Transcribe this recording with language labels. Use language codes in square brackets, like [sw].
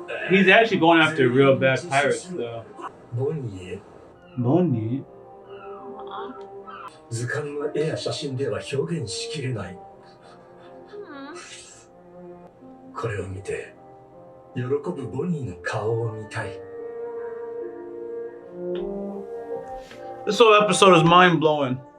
[en] He's actually going after real bad pirates, though. Bonney. [ja] 図鑑の絵や写真では表現しきれない。これを見て、喜ぶボニーの顔を見たい。 [en] This whole episode is mind-blowing.